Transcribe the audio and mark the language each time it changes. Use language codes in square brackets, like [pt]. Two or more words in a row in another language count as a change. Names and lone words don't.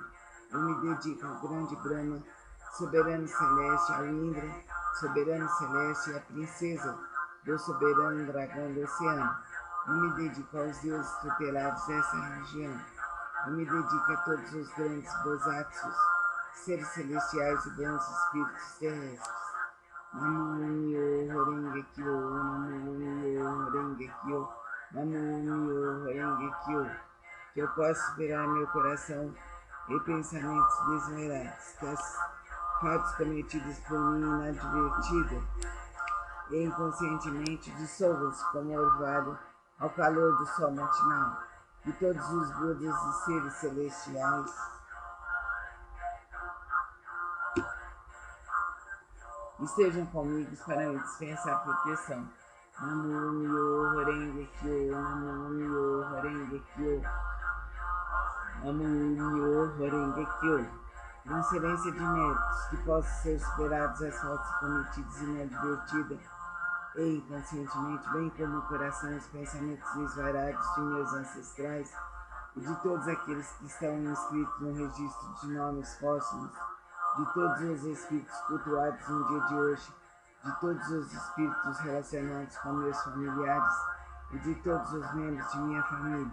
[pt] Eu me dedico ao grande Brahma, soberano celeste, ao Indra, soberano celeste, e à princesa do soberano dragão do oceano. Eu me dedico aos deuses tutelados dessa região. Eu me dedico a todos os grandes Bosatsus, seres celestiais e bons espíritos terrestres. [ja] 南無妙法 蓮華経、南無妙法 蓮華経、南無妙法 蓮華経. [pt] Que eu possa superar meu coração e pensamentos desvairados, que as fatos cometidos por mim inadvertida e inconscientemente dissolvam-se como orvalho ao calor do sol matinal, que todos os Budas e seres celestiais estejam comigo para me dispensar proteção. [ja] 南無妙法 蓮華経、南無妙法 蓮華経、南無妙法 蓮華経. [pt] Transferência de méritos, que possam ser superados as faltas cometidas inadvertida e inconscientemente, bem como o coração e os pensamentos desvairados de meus ancestrais e de todos aqueles que estão inscritos no registro de nomes póstumos, de todos os espíritos cultuados no dia de hoje, de todos os espíritos relacionados com meus familiares e de todos os membros de minha família.